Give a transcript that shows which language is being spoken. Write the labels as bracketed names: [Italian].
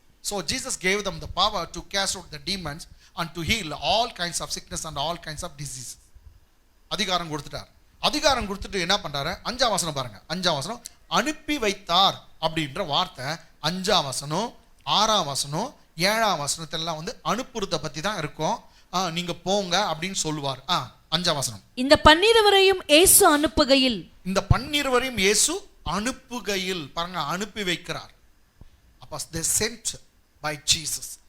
[English] So Jesus gave them the power to cast out the demons and to heal all kinds of sickness and all kinds of disease. [Tamil] அதிகாரம் கொடுத்துட்டார். அதிகாரம் கொடுத்துட்டு என்ன பண்றாரு, 5ஆம் வசனம் பாருங்க. 5ஆம் வசனம், அனுப்பி வைத்தார் அப்படின்ற வார்த்தை 5ஆம் வசனம், 6ஆம் வசனம், 7ஆம் வசனத்தெல்லாம் வந்து அனுப்புறத பத்தி தான் இருக்கும். நீங்க போங்க அப்படின்னு சொல்லுவார். 5ஆம் வசனம், இந்த 12 இயேசு அனுப்புகையில், இந்த 12 இயேசு அனுப்புகையில் பாருங்க, அனுப்பி வைக்கிறார். அப்ப [English] they sent by Jesus.